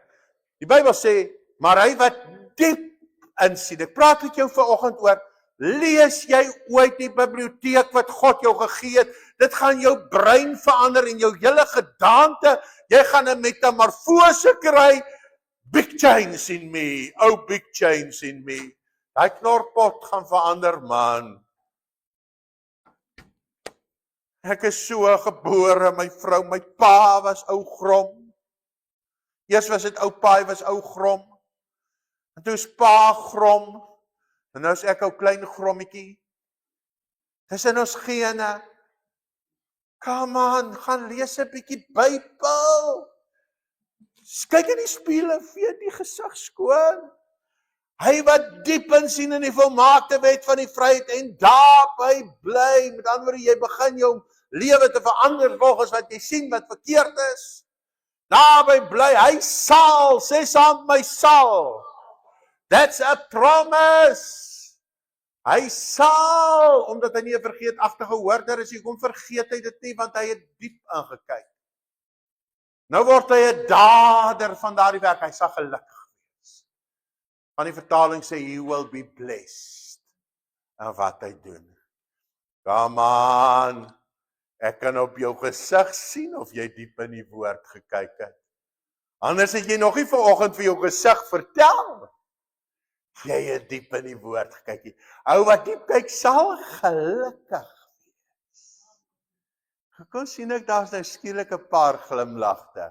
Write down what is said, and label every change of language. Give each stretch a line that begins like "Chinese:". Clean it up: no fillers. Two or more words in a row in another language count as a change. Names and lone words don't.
Afrikaans: Die Bybel sê, maar hy wat diep insien. Ek praat met jou vanoggend oor, lees jy ooit die biblioteek wat God jou gegee het? Dit gaan jou brein verander en jou hele gedaante. Jy gaan 'n metamorfose kry.
English: Big change in me. Big change in me.
Afrikaans: Daai knorpot gaan verander, man. Ek is so gebore, my vrou, my pa was ou grom. Eers was dit oupa, hy was ou grom. En toe is pa grom. En nou is ek ou klein grommetjie. Dis in ons gene.
English: Come on,
Afrikaans: gaan lees 'n bietjie Bybel. Kyk in die spieël en vee die gesig skoon. Hy wat diep insien in die volmaakte wet van die vryheid en daarby bly. Met ander woorde, jy begin jou lewe te verander volgens wat jy sien wat verkeerd is. Daarby bly, hy sal, sê saam my sal.
English: That's a promise.
Afrikaans: Hy sal, omdat hy nie 'n vergeetachtige hoorder is, hoekom vergeet hy dit nie, want hy het diep ingekyk. Nou word hy 'n dader van daardie werk, hy sal gelukkig wees. Van die vertaling sê,
English: he will be blessed in
Afrikaans: wat hy doen.
English: Come on,
Afrikaans: ek kan op jou gesig sien of jy diep in die woord gekyk het. Anders het jy nog nie vanoggend vir jou gesig vertel. Jy het diep in die woord gekyk. Ou wat diep kyk sal gelukkig wees. Kom sien ek daar's nou skielik 'n paar glimlagte.